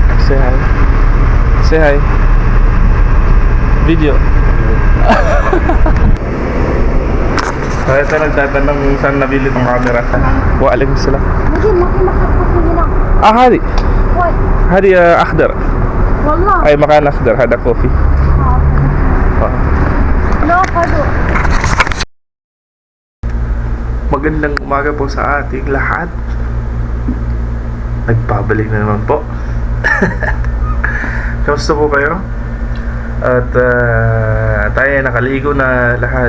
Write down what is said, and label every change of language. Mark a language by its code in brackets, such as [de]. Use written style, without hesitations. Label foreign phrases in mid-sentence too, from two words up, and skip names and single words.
[en] Say hi. Say hi. Video. [tl] So ito nagtatanong saan nabili tong camera. [ar] Waalaikumsalam. ممكن مكان هنا. هذه وين؟ هذه أخضر. والله. أي مكان أخضر هذا كوفي. لا خذوا. [tl] Magandang umaga po sa ating lahat. Nagpabalik na naman po. Kamusta po kayo? At tayo ay nakaligo na lahat.